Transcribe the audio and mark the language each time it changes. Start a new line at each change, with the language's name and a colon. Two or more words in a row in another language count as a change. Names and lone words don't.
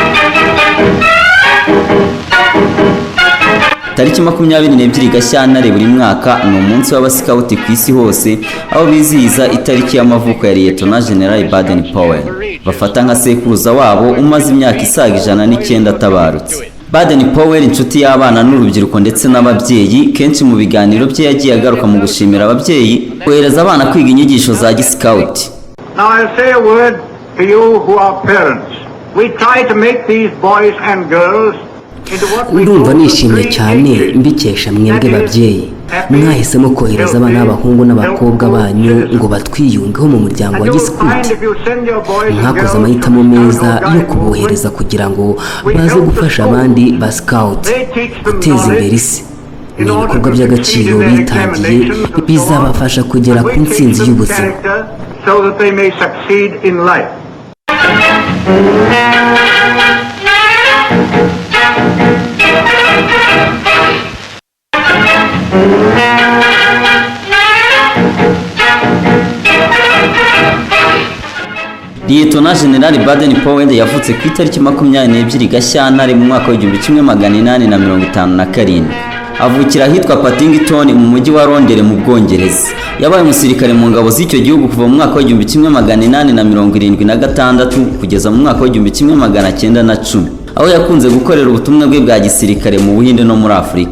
Kinyarwanda: Tariki 22 Gashyantare buri mwaka ni umunsi w'abasikauti ku isi hose, aho bizihiza itariki y'amavuko ya Lieutenant General Baden Powell, bafata nka sekuruza wabo umaze imyaka isaga 109 atabarutse. Baden Powell, inshuti y'abana n'urubyiruko ndetse n'ababyeyi, kenshi mu biganiro bye yagiye agaruka mu gushimira ababyeyi kohereza abana kwiga inyigisho za giscouti.
English: Now I'll say a word to you who are parents. We try to make these boys and girls into what we
Kinyarwanda: ndumva nishimye cyane mbikesha mwebwe babyeyi mwahisemo kohereza abana b'abahungu n'abakobwa banyu ngo batwiyungeho mu muryango wa giscouti. Mwakoze amahitamo meza yo kubohereza kugira ngo baze gufasha abandi ba scout guteza imbere isi. Ni ibikorwa by'agaciro bitangiye bizabafasha kugera ku ntsinzi y'ubuzima.
English: So that they may succeed in life.
Kinyarwanda: Lieutenant General Baden Powell yavutse ku itariki 22 Gashyantare mu mwaka wa 1857. Avukira ahitwa Paddington mu mujyi wa Londres mu Bwongereza. Yabaye umusirikare mu ngabo z'icyo gihugu kuva mu mwaka wa 1876 kugeza mu mwaka wa 1910, aho yakunze gukorera ubutumwa bwe bwa gisirikare mu Buhinde no muri Afurika.